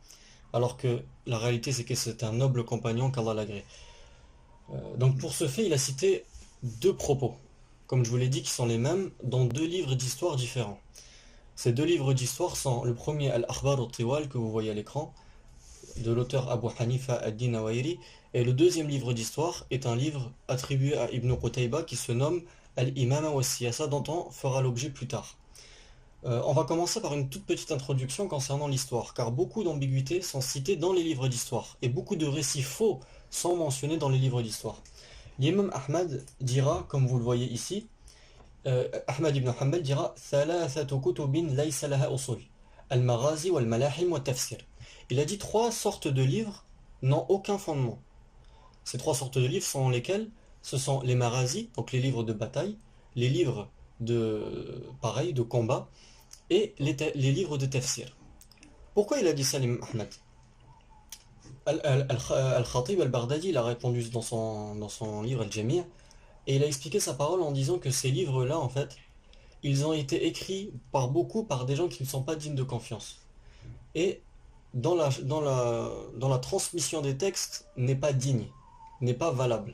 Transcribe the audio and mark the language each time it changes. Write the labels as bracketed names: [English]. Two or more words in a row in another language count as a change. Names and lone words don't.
[French] Alors que la réalité c'est que c'est un noble compagnon qu'Allah l'agrée. Donc pour ce fait, il a cité deux propos, comme je vous l'ai dit, qui sont les mêmes dans deux livres d'histoire différents. Ces deux livres d'histoire sont le premier Al-Akhbar al-Tiwal que vous voyez à l'écran, de l'auteur Abu Hanifa ad-Din-Nawayri, et le deuxième livre d'histoire est un livre attribué à Ibn Qutayba qui se nomme Al-Imama wa Siyasa, dont on fera l'objet plus tard. On va commencer par une toute petite introduction concernant l'histoire, car beaucoup d'ambiguïtés sont citées dans les livres d'histoire, et beaucoup de récits faux sont mentionnés dans les livres d'histoire. L'imam Ahmad dira, comme vous le voyez ici, Ahmad ibn Hanbal dira [Arabic] ثلاثة كتب ليس لها أصول المغازي والملاحم والتفسير. [French] Il a dit trois sortes de livres n'ont aucun fondement. Ces trois sortes de livres sont lesquels? Ce sont les maghazis, donc les livres de bataille, les livres de combat, et les livres de tafsir. Pourquoi il a dit ça, l'imam Ahmad? Al-Khatib al-Baghdadi il a répondu dans son livre Al-Jami' et il a expliqué sa parole en disant que ces livres-là, en fait, ils ont été écrits par des gens qui ne sont pas dignes de confiance. Et dans la transmission des textes n'est pas digne, n'est pas valable.